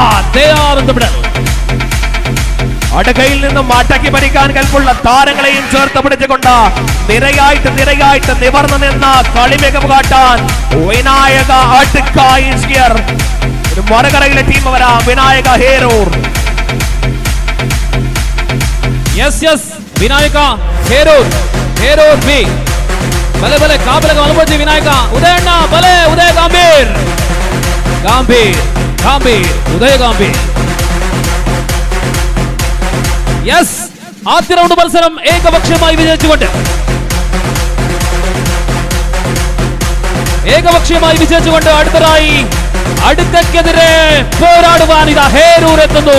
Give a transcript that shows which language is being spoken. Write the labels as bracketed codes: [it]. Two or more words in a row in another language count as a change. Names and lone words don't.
[ml] അടുക്കയിൽ നിന്നും അടക്കി ഭരിക്കാൻ കൽപ്പുള്ള താരങ്ങളെയും ചേർത്ത് പിടിച്ചുകൊണ്ട് നിരയായിട്ട് നിവർന്നു നിന്ന കളി മികവ് കാട്ടാൻ വിനായക അടുക്ക [en] is here. [ml] ഒരു മറുകരയിലെ ടീം വരാം, വിനായക ഹേരൂർ. [tcy] ವಿನಾಯಕ ಹೇರೂರ್ ಬಿ. ಬಲೆ ಕಾಬಲ ಅನುಭವಿಸಿ ವಿನಾಯಕ. ಉದಯಣ್ಣ ಬಲೆ, ಉದಯ ಗಾಂಭೀರ್ ಉದಯ ಗಾಂಭೀರ್. [ml] ആദ്യ റൗണ്ട് മത്സരം ഏകപക്ഷീയമായി വിജയിച്ചുകൊണ്ട് അടുത്തതായി അടുക്കക്കെതിരെ പോരാടുവാൻ ഇതാ ഹേരൂർ എത്തുന്നു.